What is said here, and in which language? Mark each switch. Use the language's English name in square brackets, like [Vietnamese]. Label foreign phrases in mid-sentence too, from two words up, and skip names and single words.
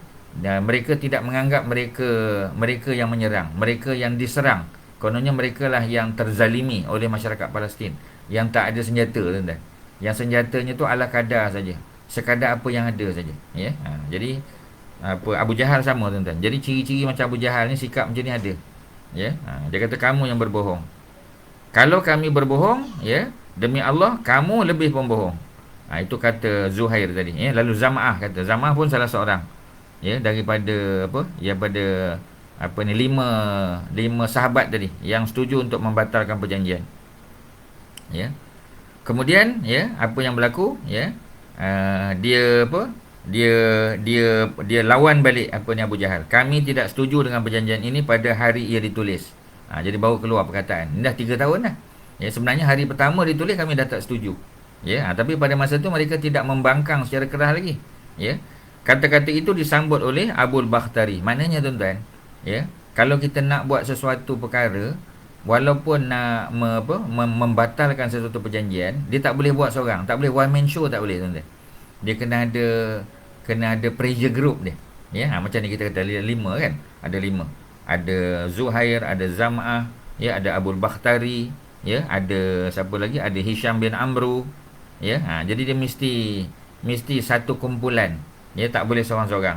[Malay] Dan mereka tidak menganggap mereka yang menyerang, mereka yang diserang. Kononnya mereka lah yang terzalimi oleh masyarakat Palestin yang tak ada senjata, tuan-tuan. Yang senjatanya tu ala kadar saja, sekadar apa yang ada saja, ya. Jadi Abu Jahal sama, tuan-tuan. Jadi ciri-ciri macam Abu Jahal ni, sikap macam ni ada, ya. Dia kata kamu yang berbohong. Kalau kami berbohong, ya, demi Allah kamu lebih pembohong. Itu kata Zuhair tadi, ya. Lalu Zam'ah kata, Zam'ah pun salah seorang, ya, daripada lima sahabat tadi yang setuju untuk membatalkan perjanjian, ya. Kemudian, ya, apa yang berlaku, ya, dia lawan balik Abu Jahal. Kami tidak setuju dengan perjanjian ini pada hari ia ditulis. Jadi baru keluar perkataan. Ini dah 3 tahun dah. Ya, sebenarnya hari pertama ditulis kami dah tak setuju. Ya, tapi pada masa tu mereka tidak membangkang secara keras lagi. Ya. Kata-kata itu disambut oleh Abul Bakhtari. Maknanya, tuan-tuan, ya, kalau kita nak buat sesuatu perkara, walaupun nak membatalkan sesuatu perjanjian, dia tak boleh buat seorang, tak boleh [English] one man show, [Malay] tak boleh, tuan-tuan. Dia kena ada [English] pressure group [Malay] dia. Ya, macam ni kita kata 5 kan? Ada 5. Ada Zuhair, ada Zam'ah, ya, ada Abul Bakhtari, ya, ada siapa lagi? Ada Hisham bin Amru, ya. Jadi dia mesti satu kumpulan. Ya, tak boleh seorang-seorang.